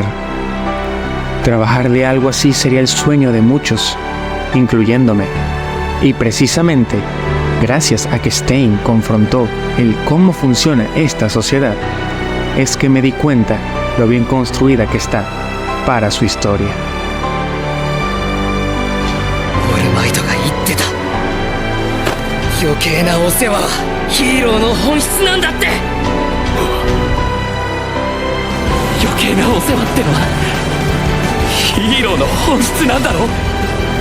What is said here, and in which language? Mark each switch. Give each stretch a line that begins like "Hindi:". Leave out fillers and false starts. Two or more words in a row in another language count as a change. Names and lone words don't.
Spanish: Trabajar de algo así sería el sueño de muchos, incluyéndome. Y precisamente, gracias a que Stein confrontó el cómo funciona esta sociedad, es que me di cuenta lo bien construida que está para su historia.
Japanese: オールマイトが言ってた。余計なお世話はヒーローの本質なんだって。余計なお世話ってのはヒーローの本質なんだろ。